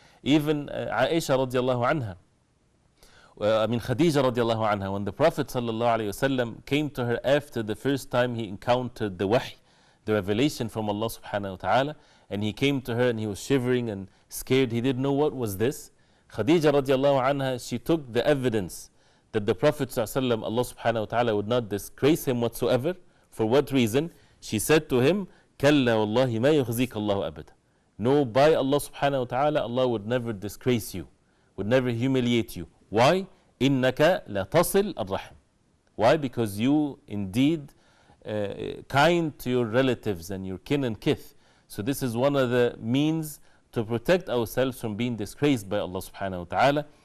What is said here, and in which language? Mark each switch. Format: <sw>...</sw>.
<en>Even Aisha radiallahu anha, Khadija radiallahu anha, when the Prophet sallallahu alayhi wasallam came to her after the first time he encountered the wahy, the revelation from Allah subhanahu wa ta'ala, and he came to her and he was shivering and scared, he didn't know what was this. Khadija radiallahu anha, she took the evidence that the Prophet sallallahu alayhi wa sallam, Allah subhanahu wa ta'ala would not disgrace him whatsoever. For what reason? She said to him,</en> <ar>كَلَّا وَاللَّهِ مَا يُخْزِيكَ اللَّهُ أَبَدًا.</ar> <en>No, by Allah subhanahu wa ta'ala, Allah would never disgrace you, would never humiliate you. Why?</en> <ar>إِنَّكَ لَتَصِلْ الرَّحِمِ. Why?</ar> <en>Because you indeed kind to your relatives and your kin and kith. So this is one of the means to protect ourselves from being disgraced by Allah subhanahu wa ta'ala.</en>